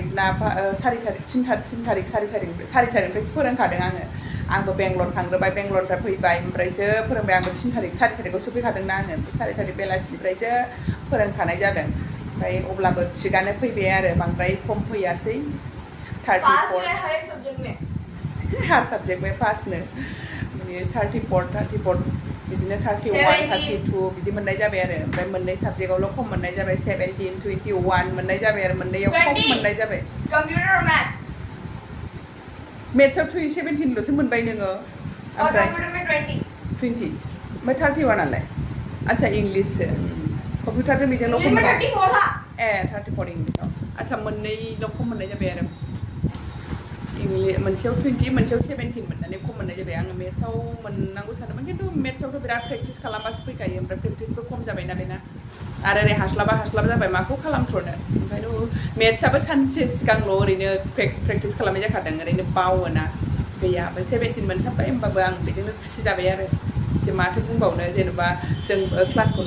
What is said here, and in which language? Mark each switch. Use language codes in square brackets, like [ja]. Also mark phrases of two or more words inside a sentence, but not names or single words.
[brx] थारिखनिफ्रायसो फोरोंखादों आंबो बेंगलर थांग्रोबाय बेंगलरनिफ्राय फैबाय ओमफ्रायसो फोरोंबाय आंबो 4 थारिखआवसो फैखादोंना आङो 4 थारिख बेलासिनिफ्रायसो फोरोंखानाय जादों ओमफ्राय अब्लाबो थिगानो फैबाय आरो बांद्राय खम फैयासै 34 [hi] हर सब्जेक्ट में [brx] पासनो 34 बिदिनो 31 32 बिदि मोननाय जाबाय आरो ओमफ्राय मोननै साबजेक्टआवल' खम मोननाय जाबाय 17 21 मोननाय जाबाय आरो मोननैयाव खम मोननाय जाबाय [hi] कंप्यूटर और मैथ [brx] मेथ्सआव 17ल'सो मोनबाय नोङो [hi] और कंप्यूटर में [brx] 20 ओमफ्राय 31 आलाय आচ্ছা इंलिससो कम्पिउटारजों बेजोंल' खम [hi] इंग्लिश में 34 था [brx] 34 इंलिसाव आচ্ছা मोननैल' खम मोननाय जाबाय आरो मोनसेयाव 20 मोनसेयाव 17 मोननानै खम मोननाय जाबाय आङो मेथ्सआव मोननांगौ सानदोंमोन खिन्थु मेथ्सआवथ' बिराद प्रेक्टिस खालामबासो फैखायो ओमफ्राय प्रेक्टिसबो खम जाबायना बेना आरो ओरै हास्लाबा जाबाय माखौ खालामथ्र'नो ओंखायनो मेथ्सआबो सानसे सिगांल' ओरैनो प्रेक्टिस खालामनाय जाखादों ओरैनो बावोना गैया ओमफ्राय 17 मोनसाबबाय होमबाबो आं बेजोंनो खुसि जाबाय आरो एसे माथो बुंबावनो जेनेबा जों क्लासखौनो